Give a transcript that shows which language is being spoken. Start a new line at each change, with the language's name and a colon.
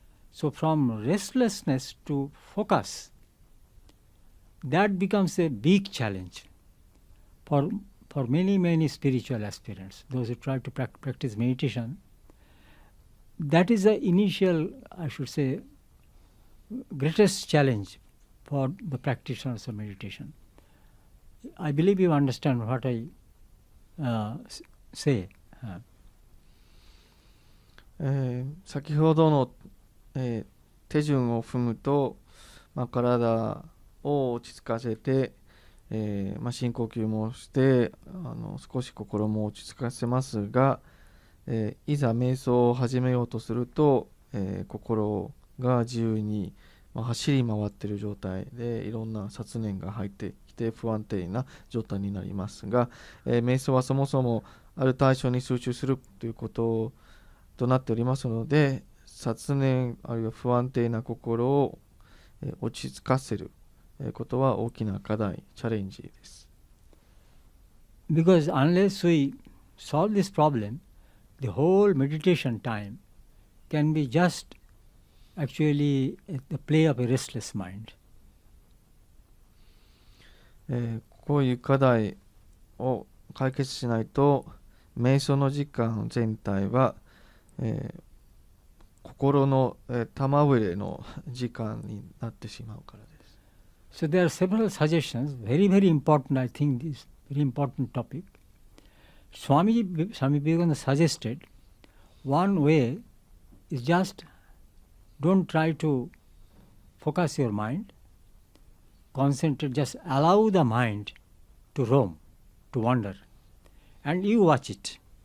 English: So, from restlessness to focus, that becomes a big challenge for many spiritual aspirants, those who try to practice meditation. That is the initial, I should say, greatest challenge for the practitioners of meditation. I believe you understand what I say.
Japanese: 先ほどの、手順を踏むと、体を落ち着かせて、深呼吸もして少し心も落ち着かせますが、いざ瞑想を始めようとすると、心が自由に、走り回っている状態でいろんな雑念が入ってきて不安定な状態になりますが、瞑想はそもそもある対象に集中するということとなっておりますので、雑念あるいは不安定な心を、落ち着かせることは大きな課題、チャレンジです。
English: Because unless we solve this problem, the whole meditation time can be just actually the play of a restless mind.
Japanese: こういう課題を解決しないと、瞑想の時間全体は、心の玉触れの時間になってしまうからです。
English: So there are several suggestions, very important, I think this very important topic. Swami Vivekananda suggested one way is just don't try to focus your mind, concentrate, just allow the mind to roam, to wander, and you watch it.